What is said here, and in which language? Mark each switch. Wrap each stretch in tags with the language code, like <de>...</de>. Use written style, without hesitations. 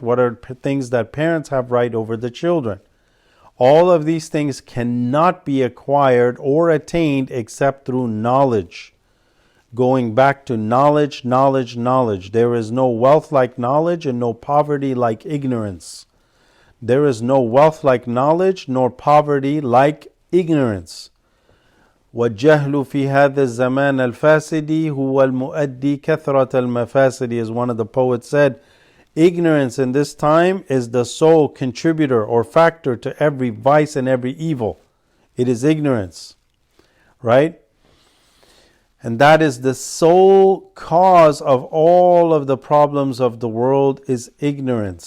<en>What are things that parents have right over the children? All of these things cannot be acquired or attained except through knowledge. Going back to knowledge, knowledge, knowledge. There is no wealth like knowledge and no poverty like ignorance. There is no wealth like knowledge nor poverty like ignorance.</en> <ar>وَالْجَهْلُ فِي هَذَا الزَّمَانِ الْفَاسِدِ هُوَ الْمُؤَدِّي كَثْرَةَ الْمَفَاسِدِ,</ar> <en>as one of the poets said. Ignorance in this time is the sole contributor or factor to every vice and every evil. It is ignorance, right? And that is the sole cause of all of the problems of the world, is ignorance.</en>